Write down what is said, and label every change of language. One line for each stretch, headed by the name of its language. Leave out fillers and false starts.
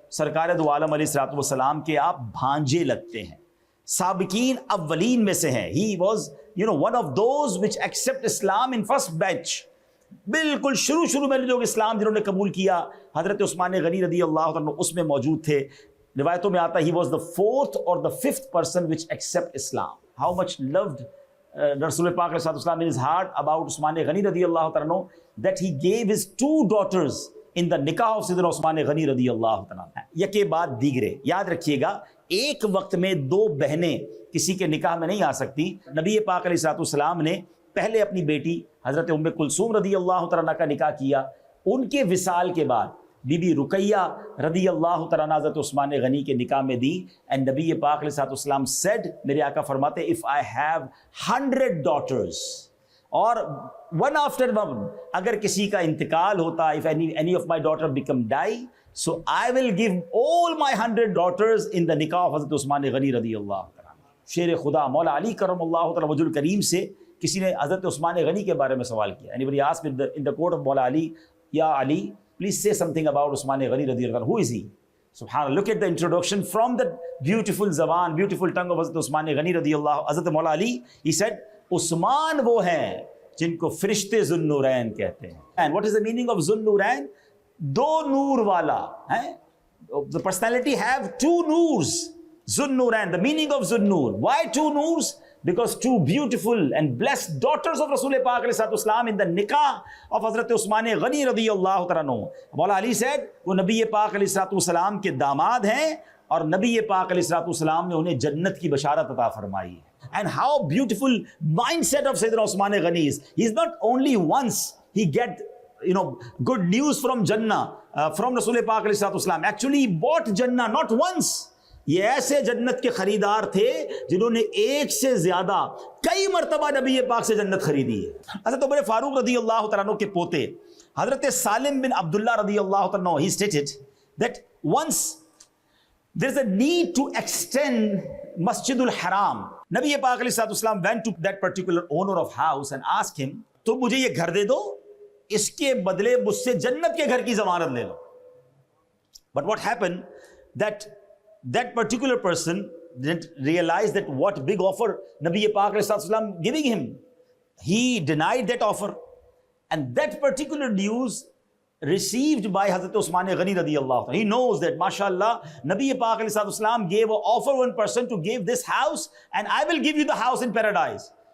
Urdu: سرکار دو عالم علیہ الصلوۃ والسلام کے آپ بھانجے لگتے ہیں, سابقین اولین میں سے ہیں.
English: He was one of those which accept Islam in first batch.
Urdu: بالکل شروع میں لوگ اسلام جنہوں نے قبول کیا, حضرت عثمان غنی رضی اللہ عنہ اس میں موجود تھے. روایتوں میں آتا ہے
English: he was the fourth or the fifth person which accept Islam. How much loved رسول پاک علیہ السلام in his heart about Usman Ghani رضی اللہ عنہ that he gave his 2 daughters in the nikah of Sayyidina Usman Ghani رضی اللہ عنہ.
Urdu: یکے بعد دیگرے. یاد رکھیے گا ایک وقت میں 2 بہنیں کسی کے نکاح میں نہیں آ سکتی. نبی پاک علیہ السلام نے پہلے اپنی بیٹی حضرت ام کلثوم رضی اللہ عنہ کا نکاح کیا. ان کے وصال کے بعد بی بی رقیہ رضی اللہ عنہ حضرت عثمان غنی کے نکاح میں دی.
English: and نبی پاک علیہ السلام said,
Urdu: میرے آقا فرماتے
English: if I have 100 daughters اور one after one,
Urdu: اگر کسی کا انتقال ہوتا,
English: if any of my daughter become die, so I will give all my 100 daughters in the nikah of Hazrat Usman Ghani رضی اللہ عنہ.
Urdu: شیر خدا مولا علی کرم اللہ تعالی وجہ الکریم سے کسی نے حضرت عثمان غنی کے بارے میں سوال کیا.
English: Anybody asked in the court of Maula Ali, یا Ali please say something about Usman Ghani radiyallahu anhu. Who is he? Subhanallah. Look at the introduction from the beautiful zaban, beautiful tongue of Hazrat Usman Ghani radiyallahu anhu.
Urdu: Hazrat Maula Ali,
English: he said,
Urdu: Usman wo hain jinko Firishte Zunnurain kehte hain.
English: And what is the meaning of Zunnurain?
Urdu: Do noor wala.
English: The personality have 2 noors. Zunnurain. The meaning of Zunnur. Why 2 noors? Because 2 beautiful and blessed daughters of Rasul Pak ﷺ in the nikah of Hazrat Usman Ghani radiyallahu anhu.
Urdu: Maula Ali said, وہ نبی پاک علیہ السلام کے داماد ہیں اور نبی پاک علیہ السلام نے انہیں جنت کی بشارت عطا فرمائی.
English: And how beautiful mindset of Sayyidina Usman Ghani is. He is not only once he get good news from Jannah, from Rasul Pak علیہ السلام. Actually he bought Jannah not once.
Urdu: یہ ایسے جنت کے خریدار تھے جنہوں نے ایک سے زیادہ کئی مرتبہ نبی پاک سے جنت خریدی ہے.
English: حضرت عمر فاروق رضی اللہ عنہ کے پوتے حضرت سالم بن عبداللہ رضی اللہ عنہ, he stated that once there is a need to extend Masjid al-Haram.
Urdu: نبی پاک علیہ السلام
English: went to that particular owner of house and asked him,
Urdu: تو مجھے یہ گھر دے دو, اس کے بدلے مجھ سے جنت کے گھر کی ضمانت لے لو.
English: But what happened that particular person didn't realize that what big offer Nabi Pak ﷺ giving him. He denied that offer. And that particular news received by Hazrat Usman Ghani radiyallahu anhu. He knows that, mashallah, Nabi Pak ﷺ gave an offer one person to give this house and I will give you the house in paradise.